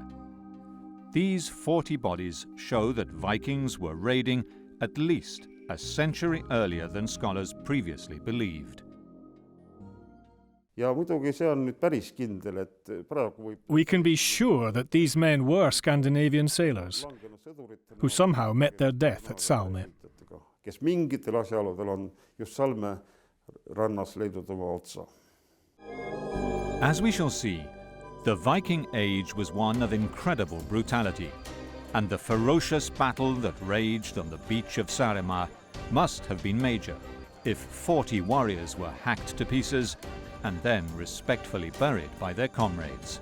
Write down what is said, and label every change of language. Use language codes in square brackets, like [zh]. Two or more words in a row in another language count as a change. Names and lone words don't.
[en] These 40 bodies show that Vikings were raiding at least a century earlier than scholars previously believed. We can be sure that these men were Scandinavian sailors who somehow met their death at Salme. [et] Kes mingitel asjaoludel on just Salme rannas leidnud oma otsa. [en] As we shall see, the Viking Age was one of incredible brutality, and the ferocious battle that raged on the beach of Saaremaa must have been major if 40 warriors were hacked to pieces and then respectfully buried by their comrades.